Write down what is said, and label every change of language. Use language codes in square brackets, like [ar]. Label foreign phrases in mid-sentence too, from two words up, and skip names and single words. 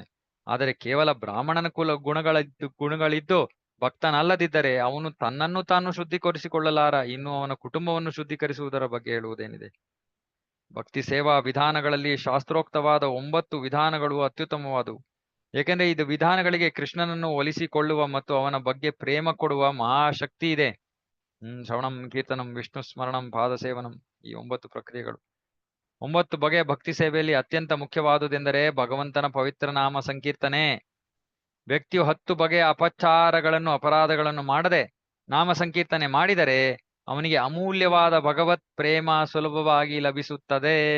[kn] ಆದರೆ ಕೇವಲ ಬ್ರಾಹ್ಮಣನ ಗುಣಗಳಿದ್ದು ಭಕ್ತನಲ್ಲದಿದ್ದರೆ ಅವನು ತನ್ನನ್ನು ತಾನು ಶುದ್ಧೀಕರಿಸಿಕೊಳ್ಳಲಾರ, ಇನ್ನು ಅವನ ಕುಟುಂಬವನ್ನು ಶುದ್ಧೀಕರಿಸುವುದರ ಬಗ್ಗೆ ಹೇಳುವುದೇನಿದೆ. ಭಕ್ತಿ ಸೇವಾ ವಿಧಾನಗಳಲ್ಲಿ ಶಾಸ್ತ್ರೋಕ್ತವಾದ 9 ವಿಧಾನಗಳು ಅತ್ಯುತ್ತಮವಾದವು. ಏಕೆಂದರೆ ಇದು ವಿಧಾನಗಳಿಗೆ ಕೃಷ್ಣನನ್ನು ಒಲಿಸಿಕೊಳ್ಳುವ ಮತ್ತು ಅವನ ಬಗ್ಗೆ ಪ್ರೇಮ ಕೊಡುವ ಮಹಾಶಕ್ತಿ ಇದೆ. [sa] ಶ್ರವಣಂ, ಕೀರ್ತನಂ, ವಿಷ್ಣು ಸ್ಮರಣಂ, ಪಾದ ಸೇವನಂ, [kn] ಈ 9 ಪ್ರಕ್ರಿಯೆಗಳು. 9 ಬಗೆಯ ಭಕ್ತಿ ಸೇವೆಯಲ್ಲಿ ಅತ್ಯಂತ ಮುಖ್ಯವಾದುದೆಂದರೆ ಭಗವಂತನ ಪವಿತ್ರ ನಾಮ ಸಂಕೀರ್ತನೆ. ವ್ಯಕ್ತಿಯು 10 ಬಗೆಯ ಅಪರಾಧಗಳನ್ನು ಮಾಡದೆ ನಾಮ ಸಂಕೀರ್ತನೆ ಮಾಡಿದರೆ ಅವನಿಗೆ ಅಮೂಲ್ಯವಾದ ಭಗವತ್ ಪ್ರೇಮ ಸುಲಭವಾಗಿ ಲಭಿಸುತ್ತದೆ.